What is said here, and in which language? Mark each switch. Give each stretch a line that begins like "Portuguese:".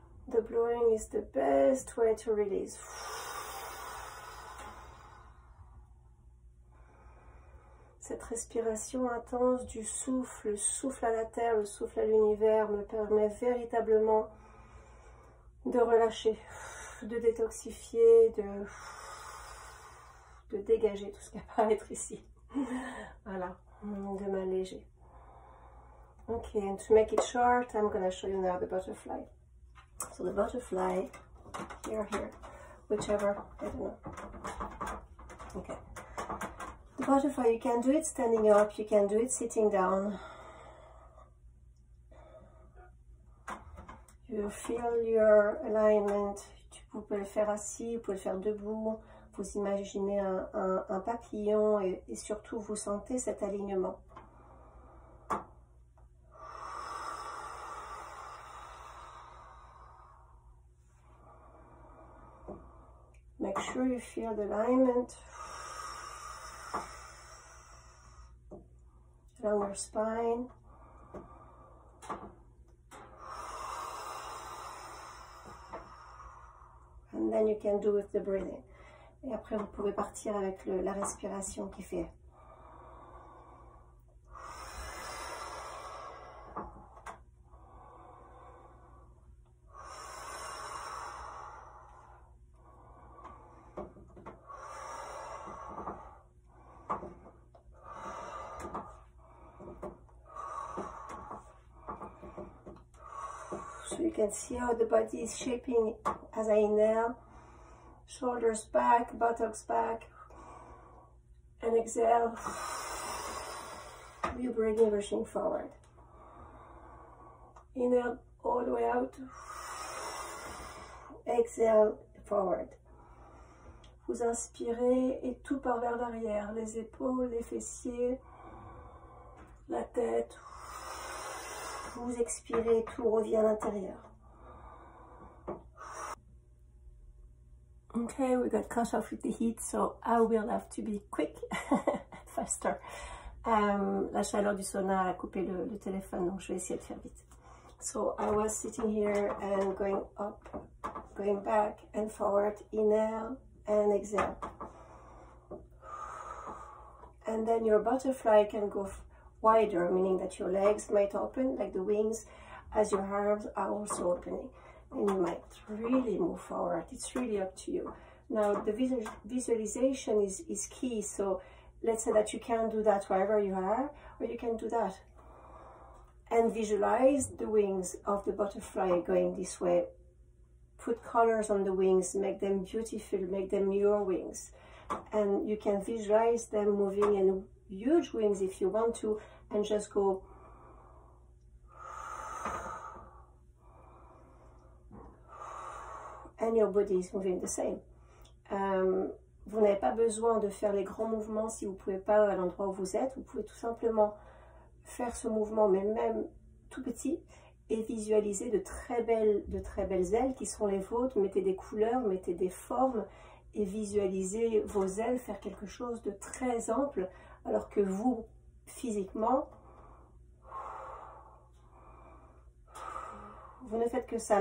English: The blowing is the best way to release.
French: Cette respiration intense du souffle, le souffle à la terre, le souffle à l'univers me permet véritablement de relâcher, de détoxifier, de dégager tout ce qui va être ici. Voilà, de m'alléger.
English: Okay, and to make it short, I'm going to show you now the butterfly. So the butterfly, here, whichever, I don't know. Okay. The butterfly, you can do it standing up, you can do it sitting down. You feel your alignment.
French: Vous pouvez le faire assis, vous pouvez le faire debout. Vous imaginez un papillon et surtout vous sentez cet alignement.
English: Make sure you feel the alignment along your spine. And then you can do with the breathing.
French: Et après, vous pouvez partir avec la respiration qui fait.
English: So you can see how the body is shaping as I inhale. Shoulders back, buttocks back. And exhale. You bring everything forward. Inhale all the way out. Exhale forward.
French: Vous inspirez et tout part vers l'arrière. Les épaules, les fessiers, la tête. Vous expirez, tout revient à l'intérieur.
English: Okay, we got cut off with the heat, so I will have to be quick, faster.
French: La chaleur du sauna a coupé le téléphone, donc je vais essayer de faire vite.
English: So I was sitting here and going up, going back and forward, inhale and exhale. And then your butterfly can go wider, meaning that your legs might open like the wings as your arms are also opening. And you might really move forward. It's really up to you. Now, the visualization is key. So let's say that you can do that wherever you are, or you can do that. And visualize the wings of the butterfly going this way. Put colors on the wings, make them beautiful, make them your wings. And you can visualize them moving in huge wings if you want to, and just go and your body is moving the same.
French: Vous n'avez pas besoin de faire les grands mouvements si vous ne pouvez pas à l'endroit où vous êtes. Vous pouvez tout simplement faire ce mouvement, mais même tout petit, et visualiser de très belles ailes qui sont les vôtres. Mettez des couleurs, mettez des formes, et visualisez vos ailes faire quelque chose de très ample, alors que vous, physiquement, vous ne faites que ça.